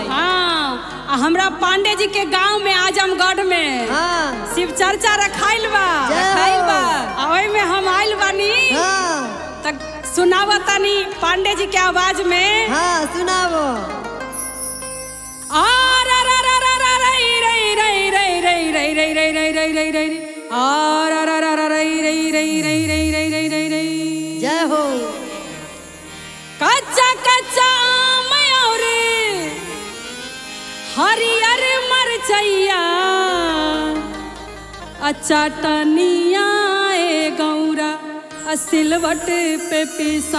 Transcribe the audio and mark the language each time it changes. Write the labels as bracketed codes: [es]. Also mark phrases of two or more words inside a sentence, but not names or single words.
[bho] हाँ, आ हमरा पांडे जी के गांव में आजमगढ़ में हाँ शिव चर्चा रखाइल बा। खाइल बा। आ ओई में हम आइल बानी हाँ त सुनावा तनी पांडे जी के आवाज में। हाँ सुनावो। आ रा रा रा रा रा रे रे रे रे रे रई रई रई रई रई रई रई रई आर आर आर आर रई रई रई रई रई रई रई रई रई जय हो। कच्चा कच्चा आम और हरियर मरचैया चटनिया ए गौरा सिलवट पे पिसा